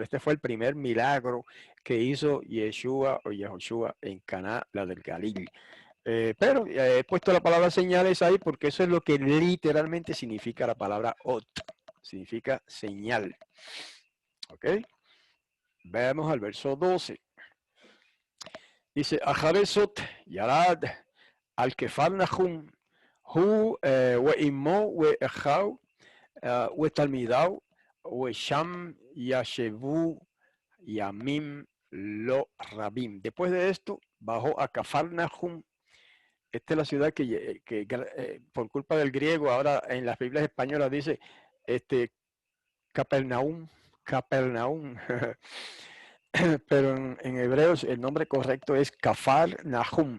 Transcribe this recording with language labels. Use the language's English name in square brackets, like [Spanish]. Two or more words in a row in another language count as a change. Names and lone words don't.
[Spanish] Este fue el primer milagro que hizo Yeshua o Yahushua en Caná, la del Galil. Pero he puesto la palabra señales ahí porque eso es lo que literalmente significa la palabra ot. Significa señal. ¿Ok? Veamos al verso 12. Dice, [Hebrew] אחר זאת ירד אל כפר נחום הוא ואמו ואחיו ותלמידיו ושם ישבו, ימים לא רבים. [Spanish] Después de esto, bajó a Cafarnahum. Esta es la ciudad que por culpa del griego, ahora en las Biblias españolas dice Capernaum, Capernaum. Pero en hebreos el nombre correcto es Kafar Nahum.